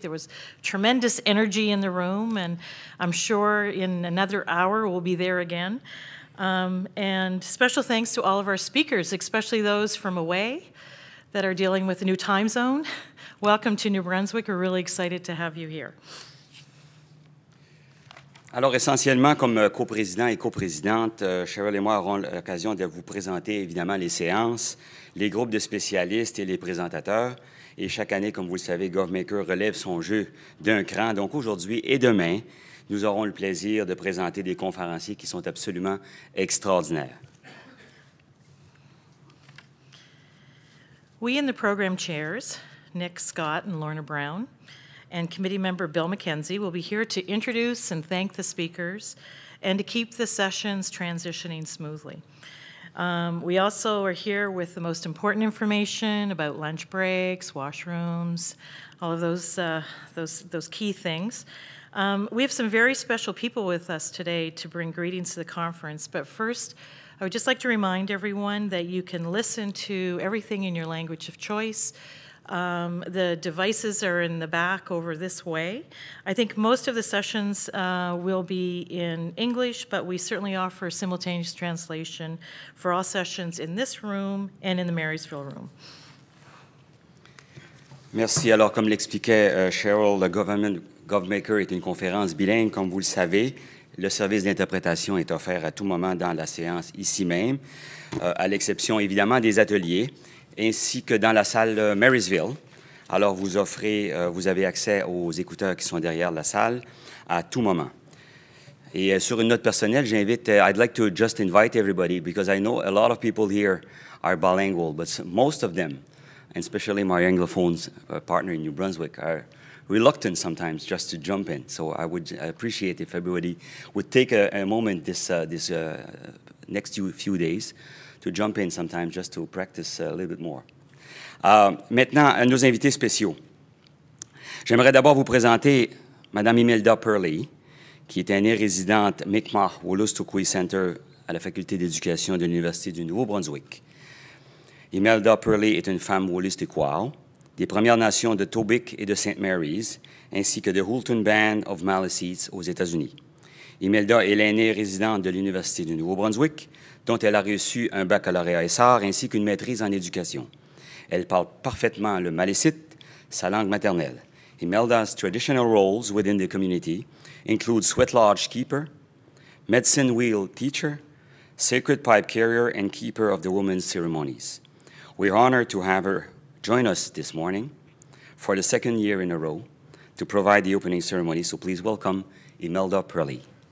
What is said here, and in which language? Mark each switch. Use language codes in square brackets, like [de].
[en] There was tremendous energy in the room, and I'm sure in another hour we'll be there again. And special thanks to all of our speakers, especially those from away that are dealing with a new time zone. Welcome to New Brunswick. We're really excited to have you here. [fr] Alors, essentiellement, comme coprésident et coprésidente, Cheryl et moi aurons l'occasion de vous présenter évidemment les séances, les groupes de spécialistes et les présentateurs. Et chaque année, comme vous le savez, Govmaker relève son jeu d'un cran. Donc aujourd'hui et demain, nous aurons le plaisir de présenter des conférenciers qui sont absolument extraordinaires. [en] We in the program chairs, Nick Scott and Lorna Brown, and committee member Bill McKenzie will be here to introduce and thank the speakers and to keep the sessions transitioning smoothly. We also are here with the most important information about lunch breaks, washrooms, all of those key things. We have some very special people with us today to bring greetings to the conference, but first, I would just like to remind everyone that you can listen to everything in your language of choice The devices are in the back over this way. I think most of the sessions will be in English, but we certainly offer simultaneous translation for all sessions in this room and in the Marysville room. [fr] Merci. Alors, comme l'expliquait Cheryl, le Govmaker est une conférence bilingue, comme vous le savez. Le service d'interprétation est offert à tout moment dans la séance ici même, à l'exception évidemment des ateliers, ainsi que dans la salle Marysville. Alors, vous avez accès aux écouteurs qui sont derrière la salle à tout moment. Et sur une note personnelle, [en] I'd like to just invite everybody, because I know a lot of people here are bilingual, but most of them, and especially my Anglophone partner in New Brunswick, are reluctant sometimes just to jump in. So I would appreciate if everybody would take a moment this next few days to jump in sometimes just to practice a little bit more. [fr] Maintenant, à nos invités spéciaux. J'aimerais d'abord vous présenter Mme Imelda Purley, qui est année résidente Mi'kmaq Wolastoqey Center à la Faculté d'éducation de l'Université du Nouveau-Brunswick. Imelda Purley est une femme Wolastoqey des Premières Nations de Tobique et de St. Mary's, ainsi que de Hulton Band of Maliseets aux États-Unis. Imelda est l'aînée résidente de l'Université du Nouveau-Brunswick, dont elle a reçu un baccalauréat SR ainsi qu'une maîtrise en éducation. Elle parle parfaitement le Maliseet, sa langue maternelle. [en] Imelda's traditional roles within the community include sweat lodge keeper, medicine wheel teacher, sacred pipe carrier, and keeper of the women's ceremonies. We're honored to have her join us this morning for the second year in a row to provide the opening ceremony, so please welcome Imelda Purley.